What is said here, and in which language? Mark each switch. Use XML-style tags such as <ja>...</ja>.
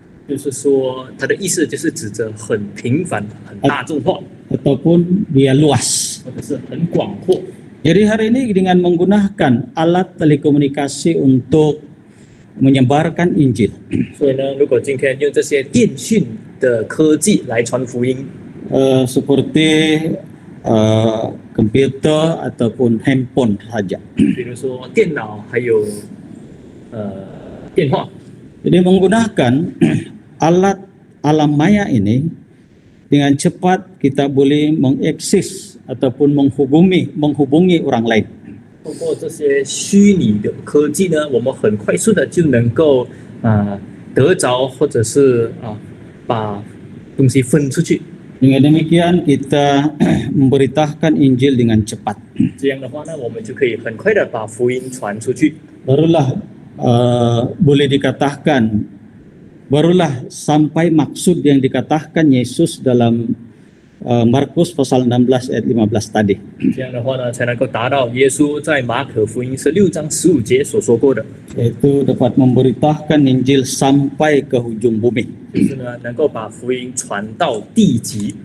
<zh>就是说它的意思就是指着很平凡、很大众化，</zh> <ms>ataupun dia luas.</ms> <zh>或者是很广阔。</zh> <ms>Jadi hari ini dengan menggunakan alat telekomunikasi untuk menyebarkan Injil,</ms> <zh>所以呢，如果今天用这些电讯的科技来传福音，</zh> <ms>seperti komputer ataupun handphone saja.</ms> <zh>比如说电脑还有电话，</zh> <ms>Jadi menggunakan alat alam maya ini dengan cepat kita boleh mengakses ataupun menghubungi orang lain.</ms> <zh>通过这些虚拟的科技呢，我们很快速的就能够得着，或者是把东西分出去。</zh> <ms>Dengan demikian kita memberitakan Injil dengan cepat.</ms> <zh>这样的话呢，我们就可以很快的把福音传出去。</zh> <ms>Barulah boleh dikatakan, barulah sampai maksud yang dikatakan Yesus dalam Markus pasal 16 ayat 15 tadi.</ms> <zh>这样的话呢，才能够达到耶稣在马可福音16章15节所说过的，</zh> <ms>Yaitu dapat memberitakan Injil sampai ke hujung bumi</ms> <zh>就是呢，能够把福音传到地极，</zh>